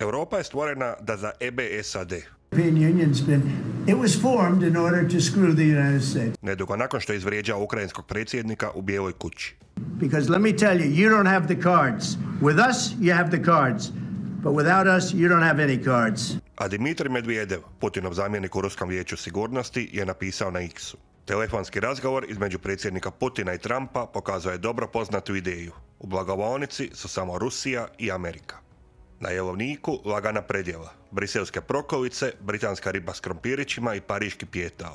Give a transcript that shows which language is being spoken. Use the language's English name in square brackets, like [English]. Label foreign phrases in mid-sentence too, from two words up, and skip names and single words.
[Croatian] Europa je stvorena da zaebe SAD. [English] It was formed in order to screw the United States. [Croatian] Nedugo nakon što je izvrijeđao ukrajinskog predsjednika u Bijeloj kući. [English] Because let me tell you, you don't have the cards. With us, you have the cards. But without us, you don't have any cards. [Croatian] A Dmitrij Medvedev, Putinov zamjenik u Ruskom vijeću sigurnosti, je napisao na X-u. Telefonski razgovor između predsjednika Putina i Trumpa pokazao je dobro poznatu ideju. U blagovaonici su samo Rusija i Amerika. Na jelovniku lagana predjela, briselske prokolice, britanska riba s krompirićima i pariški pijetao.